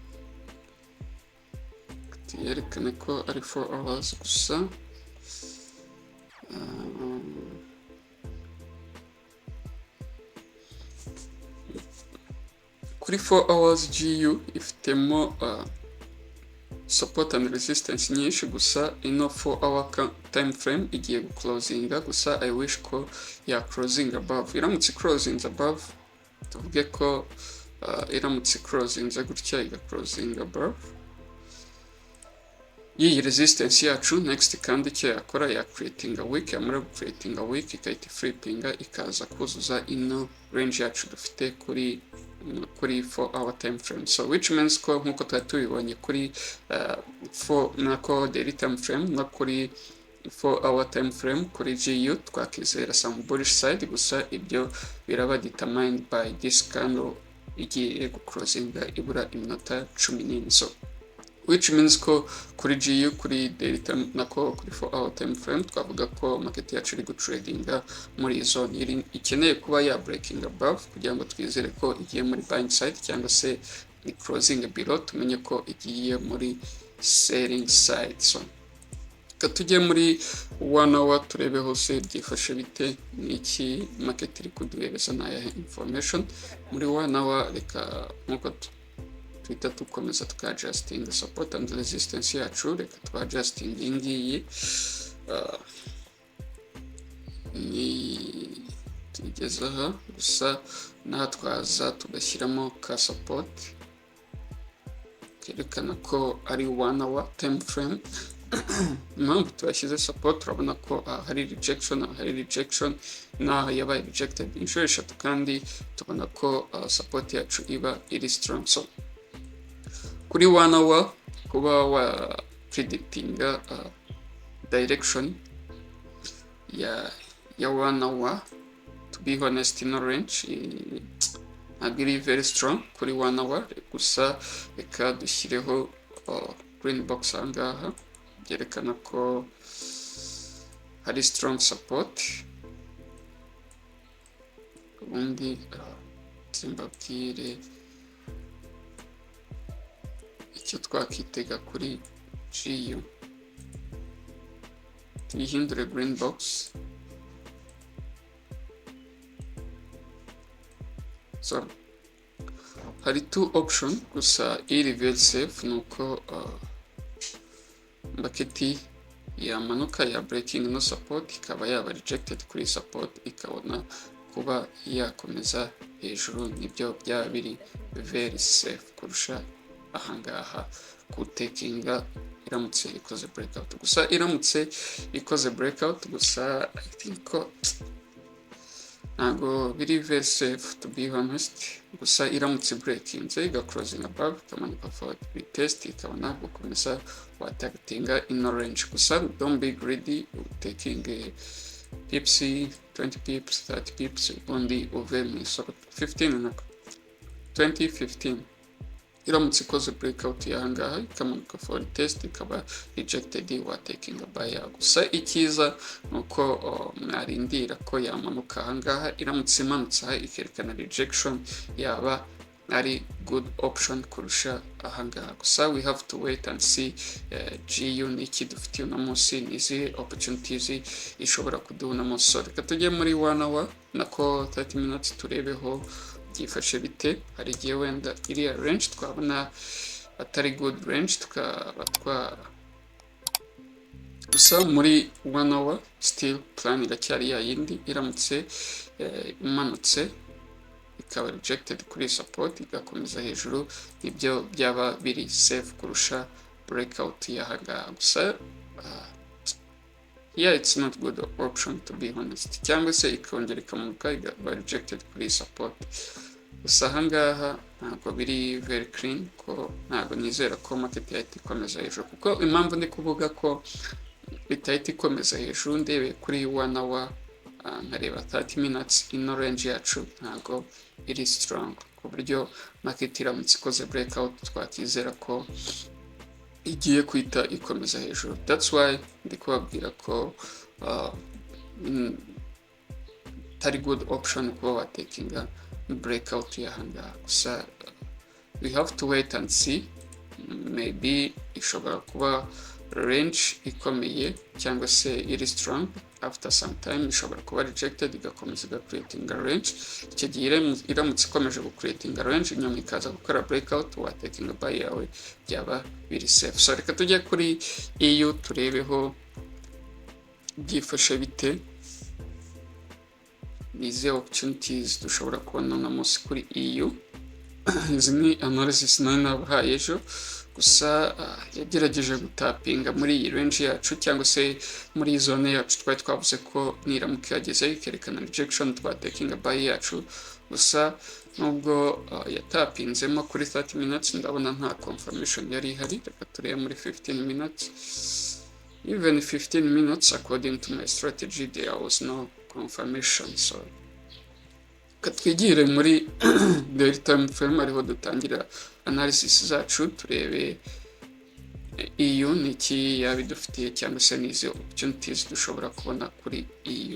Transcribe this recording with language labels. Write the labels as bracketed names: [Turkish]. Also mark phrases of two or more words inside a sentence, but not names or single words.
[Kinyarwanda] tuyerekane ko ari 4 hours gusa. Kuri 4 hours GU ifitemo [English] support and resistance [Kinyarwanda] nyinshi, gusa ino 4 [English] hour time frame [Kinyarwanda] igiye guclosinga, gusa [English] I wish [Kinyarwanda] ko ya [English] closing above. [Kinyarwanda] Iramutse [English] closing above, [Kinyarwanda] tuvuge ko iramutse closing gutya iga [English] closing above [Kinyarwanda] iyi resistance yacu, next kandi icyo yakora ya [English] creating a week, [Kinyarwanda] yamara [English] creating a week [Kinyarwanda] ikahita flippinga ikaza kuzuza ino range yacu dufite kuri 4 [English] hour time frame. So which means [Kinyarwanda] ko nkuko twari tubibonye kuri 4 nako [English] daily time frame [Kinyarwanda] no kuri 4 [English] hour time frame [Kinyarwanda] kuri GU twakizera [English] some bullish side, [Kinyarwanda] gusa ibyo biraba [English] determined by this candle [Kinyarwanda] igiye guclosinga ibura iminota 14. [English] So which means [Kinyarwanda] ko kuri GU kuri [English] daily time [Kinyarwanda] nako kuri 4 [English] hour time frame [Kinyarwanda] twavuga ko market yacu iri gutradinga muri zone ikeneye kuba ya [English] breaking above [Kinyarwanda] kugira ngo twizere ko igiye muri [English] buying side, [Kinyarwanda] cyangwa se ni [English] closing below [Kinyarwanda] tumenye ko igiye muri [English] selling side. [Kinyarwanda] So tujye muri 1 hour turebe hose byifashe bite, niki market iri kuduhereza na information muri 1 hour. Reka nkuko twita tukomeza [English] adjusting support and resistance [Kinyarwanda] yacu, reka adjusting ingiyi ni tugeze aha, gusa natwaza tugashyiramo ka support kerekana ko ari 1 [English] hour time frame. [Kinyarwanda] Impamvu twashyize support, turabona ko hari rejection naho yabaye rejected inshuro 3, kandi tubona ko support yacu iba iri strong. So kuri 1 hour kuba wa predicting direction ya 1 hour, [English] to be honest [Kinyarwanda] no range ntabwo [English] very strong [Kinyarwanda] kuri 1 hour, gusa reka dushyireho [English] green box [Kinyarwanda] ahangaha byerekana ko hari [English] strong support, [Kinyarwanda] ubundi mbabwire icyo twakitega kuri GU. tuyihindure [English] green box. [Kinyarwanda] So hari [English] two option, [Kinyarwanda] gusa iri [English] very safe [Kinyarwanda] nuko market yamanuka ya breaking no support ikaba yaba rejected kuri support ikabona kuba yakomeza hejuru, nibyo byaba biri [English] very safe [Kinyarwanda] kurusha ahangaha kutekinga iramutse ikoze breakout. Gusa iramutse ikoze breakout gusa [English] I think [Kinyarwanda] ko ntago biri [English] very safe to be honest. [Kinyarwanda] Gusa iramutse breaking iga [English] closing above [Kinyarwanda] ikamanuka [English] forward retest [Kinyarwanda] ikabona gukomeza watargetinga [English] in range. Gusa don't be greedy taking pips, 20 pips, 30 pips [Kinyarwanda] ubundi uve mu isoko. 15 na 20 15 iramutse ikoze breakout yahangaha ikamanuka [English] forward test [Kinyarwanda] ikaba rejected wa [English] taking a buy. [Kinyarwanda] Gusa icyiza nuko mwarindira ko yamanuka ahangaha, iramutse imanutse ikerekana rejection yaba ari [English] good option [Kinyarwanda] kurusha ahangaha. Gusa [English] we have to wait and see [Kinyarwanda] GU niki dufitiye uno munsi, nizi opportunities ishobora kuduha uno munsi. So reka tujye muri 1 hour nako 30 minutes turebeho byifashe bite. Hari igihe wenda iriya range twabona atari [English] good range [Kinyarwanda] tukaba gusa muri 1 hour [English] still plan [Kinyarwanda] iracyari yayindi. Iramutse imanutse ikaba rejected kuri support igakomeza hejuru, nibyo byaba biri safe kurusha breakout yahangaha. [English] Gusa yeah, it's not good option to be honest. [Kinyarwanda] Cyangwa se ikongera ikamanuka igaba rejected kuri support. Gusa ahangaha ntabwo biri [English] very clean, [Kinyarwanda] ko ntabwo nizera ko market yahita ikomeza hejuru, kuko impamvu ndi kuvuga ko itahita ikomeza hejuru ndebe kuri 1 hour nkareba 30 minutes ino range yacu ntabwo iri strong, ku buryo market iramutse ikoze breakout twakizera ko igiye kwita ikomeza hejuru. [English] That's why [Kinyarwanda] ndi kubabwira ko tari [English] good option [Kinyarwanda] kuba watekinga breakout yahangaha. Gusa [English] we have to wait and see, [Kinyarwanda] maybe ishobora kuba range ikomeye cyangwa se iri strong, [English] after some time [Kinyarwanda] ishobora kuba rejected igakomeza [English] creating a range. [Kinyarwanda] Icyo gihe iramutse ikomeje [English] creating a range [Kinyarwanda] nyuma ikaza gukora breakout wa [English] taking a buy [Kinyarwanda] yawe byaba biri safe. So reka tujye kuri EU turebeho byifashe bite, nize opportunities dushobora kubona uno munsi kuri EU. Izi ni analysis nari nabahaye ejo, gusa yagerageje gutapinga muri iyi range yacu cyangwa se muri zone yacu twari twavuze ko niramuka yageze ikerekana rejection twa [English] taking a buy [Kinyarwanda] yacu. Gusa nubwo yatapinzemo kuri 30 minutes ndabona nta confirmation yari ihari. Reka turebe muri 15 minutes. [English] Even 15 minutes according to my strategy there was no confirmation. [Kinyarwanda] So katwigire muri [English] daily time frame [Kinyarwanda] ariho dutangira analysis zacu, turebe EU niki yabidufitiye cyangwa se nize opportunities dushobora kubona kuri EU.